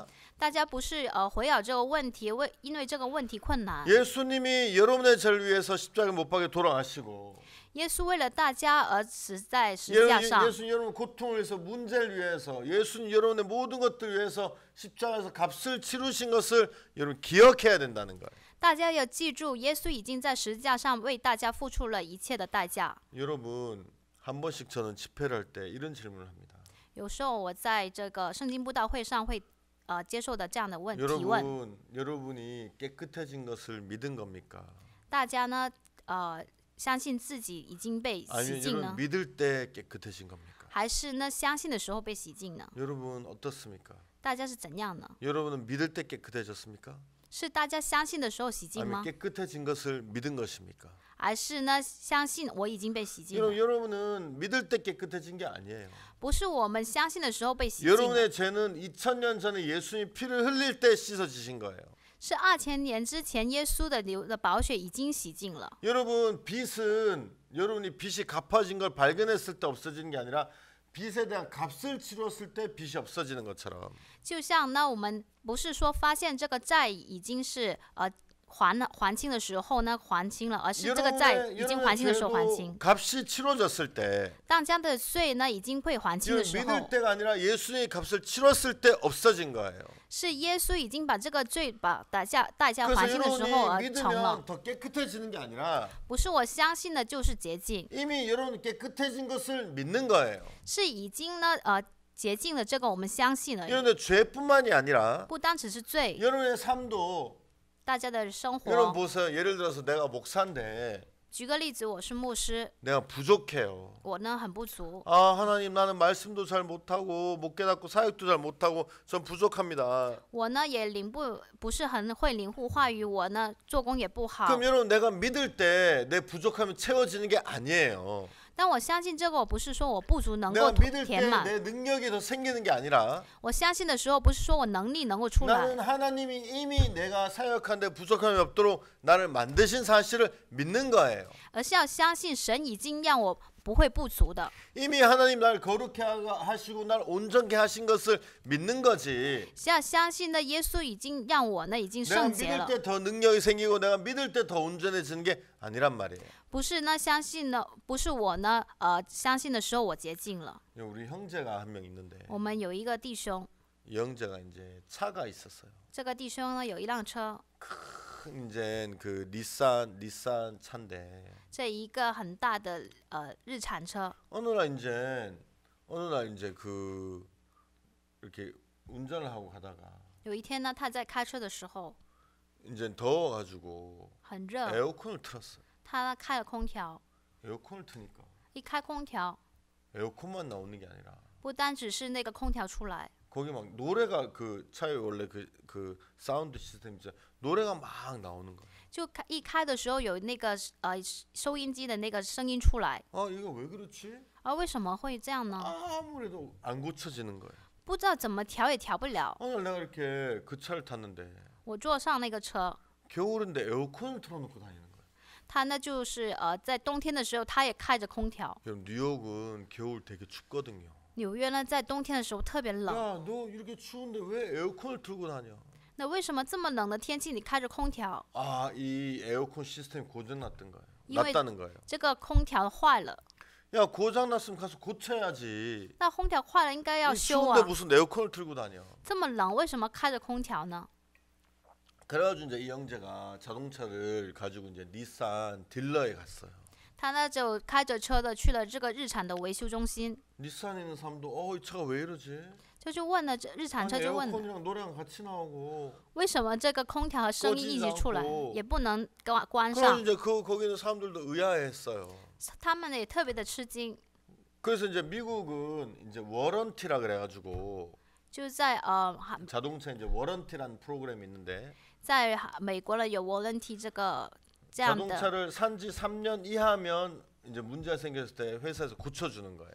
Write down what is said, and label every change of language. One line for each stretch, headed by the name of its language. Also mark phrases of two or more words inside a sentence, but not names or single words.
Chinese: 大家不是围绕这个问题，因为这个问题困难，
Korean: 예수님이 여러분의 죄를 위해서 십자가에 못 박혀 돌아가시고
Chinese: 耶稣为了大家而死在十字架上。
Korean: 예수님 여러분 고통을 위해서 문제를 위해서 예수님 여러분의 모든 것들을 위해서 십자가에서 값을 치르신 것을 여러분 기억해야 된다는 거예요.
Chinese: 大家要记住，耶稣已经在十字架上为大家付出了一切的代价。
Korean: 여러분 한 번씩 저는 집회를 할 때 이런 질문을 합니다.
Chinese: 有时候我在这个圣经布道会上会接受的这样的提问，
Korean: 여러분이 깨끗해진 것을 믿은 겁니까?
Chinese: 大家呢相信自己已经被洗
Korean: 아니면
Chinese: 净
Korean: 여러분
Chinese: 呢，
Korean: 믿을 때 깨끗해진 겁니까?
Chinese: 还是呢相信的时候被洗净呢？
Korean: 여러분 어떻습니까?
Chinese: 大家是怎样呢？
Korean: 여러분은 믿을 때 깨끗해졌습니까?
Chinese: 是大家相信的时候洗净
Korean: 아니면
Chinese: 吗？
Korean: 깨끗해진 것을 믿은 것입니까?
Chinese: 还是呢相信我已经被洗净了？
Korean: 여러분은 믿을 때 깨끗해진 게 아니에요.
Chinese: 不是我们相信的时候被洗净的，
Korean: 여러분의 죄는 2000년 전에 예수님이 피를 흘릴 때 씻어지신 거예요.
Chinese: 是2000年之前耶稣的流的宝血已经洗净了。
Korean: 여러분 빚은 여러분이 빚이 갚아진 걸 발견했을 때 없어지는 게 아니라 빚에 대한 값을 치렀을 때 빚이 없어지는 것처럼
Chinese: 就像呢，我们不是说发现这个债已经是还清的时候呢还清了，而是这个债已经还清的时候还清。
Korean: 값이 치러졌을 때
Chinese: 当家的税呢已经会还清的时
Korean: 믿을
Chinese: 候，
Korean: 때가 아니라 예수님이 값을 치렀을 때 없어진 거예요.
Chinese: 是耶稣已经把这个罪把代价还
Korean: 그래서
Chinese: 清的时候
Korean: 여러분이
Chinese: 而成了。
Korean: 믿으면 더 깨끗해지는 게 아니라
Chinese: 不是我相信的就是洁净，
Korean: 이미 여러분 깨끗해진 것을 믿는 거예요.
Chinese: 是已经呢洁净了，这个我们相信而已。
Korean: 여러분의 죄뿐만이 아니라
Chinese: 不单只是罪，
Korean: 여러분의 삶도
Chinese: 大家的生
Korean: 여러분
Chinese: 活。
Korean: 보세요. 예를 들어서 내가 목사인데
Chinese: 举个例子，我是牧师，
Korean: 내가 부족해요.
Chinese: 我呢很不足。
Korean: 하나님 나는 말씀도 잘 못하고 못 깨닫고 사역도 잘 못하고 전 부족합니다.
Chinese: 我呢也不是很会领悟话语，我呢做工也不好。
Korean: 그럼 여러분 내가 믿을 때 내 부족함이 채워지는 게 아니에요.
Chinese: 但我相信这个，我不是说我不足能
Korean: 내가
Chinese: 够
Korean: 믿을
Chinese: 填
Korean: 때
Chinese: 满。
Korean: 내 능력이 더 생기는 게 아니라
Chinese: 我相信的时候，不是说我能力能够出来，
Korean: 나는 하나님이 이미 내가 사역하는데 부족함이 없도록 나를 만드신 사실을 믿는 거예요.
Chinese: 而是要相信神已经让我不会不足的。
Korean: 이미 하나님 날 거룩해 하시고 날 온전케 하신 것을 믿는 거지.
Chinese: 是要相信呢，耶稣已经让我呢已经
Korean: 내가
Chinese: 圣洁
Korean: 믿을
Chinese: 了，
Korean: 때 더 능력이 생기고 내가 믿을 때 더 온전해지는 게 아니란 말이에요.
Chinese: 不是呢相信呢，不是我呢相信的时候我洁净了。
Korean: 우리 형제가 한 명 있는데
Chinese: 我们有一个弟兄，
Korean: 이 형제가 이제 차가 있었어요.
Chinese: 这个弟兄呢有一辆车，
Korean: 큰 이제 그 닛산 차인데
Chinese: 这一个很大的日产车。
Korean: 어느 날 이제 그 이렇게 운전을 하고 가다가
Chinese: 有一天呢，他在开车的时候
Korean: 이제 더워가지고
Chinese: 很热，
Korean: 에어컨을 틀었어요.
Chinese: 他开了空调，
Korean: 에어컨을 트니까
Chinese: 一开空调，
Korean: 에어컨만 나오는 게 아니라
Chinese: 不单只是那个空调出来，
Korean: 거기 막 노래가 그 차에 원래 그 사운드 시스템 있죠. 노래가 막 나오는 거예요.
Chinese: 就一开的时候有那个收音机的那个声音出来，
Korean: 이거 왜 그렇지?
Chinese: 为什么会这样呢？
Korean: 아무래도 안 고쳐지는 거예요.
Chinese: 不知道怎么调也调不了。
Korean: 오늘 내가 이렇게 그 차를 탔는데
Chinese: 我坐上那个车，
Korean: 겨울인데 에어컨을 틀어놓고 다니는 거예요.
Chinese: 他呢就是在冬天的时候他也开着空调。
Korean: 여러분 뉴욕은 겨울 되게 춥거든요.
Chinese: 纽约呢在冬天的时候特别冷，
Korean: 야, 너 이렇게 추운데 왜 에어컨을 틀고 다녀?
Chinese: 那为什么这么冷的天气你开着空调？
Korean: 아, 이 에어컨 시스템이 고장 났던 거예요.
Chinese: 因为
Korean: 났다는 거예요.
Chinese: 这个空调坏了，
Korean: 야, 고장 났으면 가서 고쳐야지.
Chinese: 那空调坏了应该要
Korean: 이
Chinese: 修
Korean: 추운데
Chinese: 啊，
Korean: 무슨 에어컨을 틀고 다녀.
Chinese: 这么冷为什么开着空调呢？
Korean: 그래가지고 이제 이 형제가 자동차를 가지고 이제 닛산 딜러에 갔어요.
Chinese: 他呢就开着车的去了这个日产的维修中心，
Korean: 닛산에 있는 사람도 이 차가 왜 이러지?
Chinese: 就去问了这日产
Korean: 아니,
Chinese: 车就问了，
Korean: 에어컨이랑 노래랑 같이 나오고.
Chinese: 为什么这个空调和声音一起出来
Korean: 꺼지지 않고
Chinese: 也不能关
Korean: 그래서
Chinese: 上？
Korean: 이제 거기 있는 사람들도 의아해했어요.
Chinese: 他们也特别的吃惊。
Korean: 그래서 이제 미국은 이제 워런티라 그래가지고
Chinese: 就在
Korean: 자동차 이제 워런티라는 프로그램이 있는데
Chinese: 在美国呢有 warranty 这样的，
Korean: 자동차를 산지 3년 이하면 이제 문제가 생겼을 때 회사에서 고쳐주는 거예요.